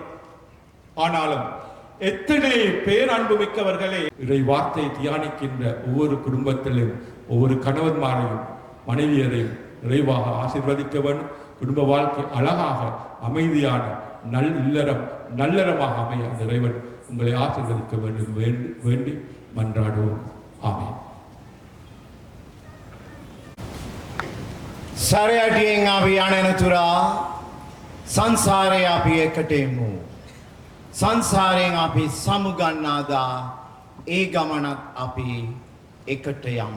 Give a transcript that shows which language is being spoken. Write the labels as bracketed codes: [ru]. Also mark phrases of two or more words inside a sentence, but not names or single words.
[ta] ஆனாலும் எத்தனை பேர் அன்பு மிக்கவர்களே இறை வார்த்தை தியானிக்கின்ற ஒவ்வொரு குடும்பத்திலும் ஒவ்வொரு கணவன்மாரையும் மனைவியரையும் நிறைவாக ஆசீர்வதிக்க வேண்டும். குடும்ப வாழ்க்கை அழகாக அமைதியான நல்லறமாக அமைய இறைவன் உங்களை ஆசீர்வதிக்க வேண்டும் வேண்டி மன்றாடுவோம். ஆமென். [si] සරයටියෙන් අපි යන තුරා සංසාරේ අපි එකට එමු. සංසාරයෙන් අපි සමුගන්නාදා ඒ ගමනත් අපි එකට යමු.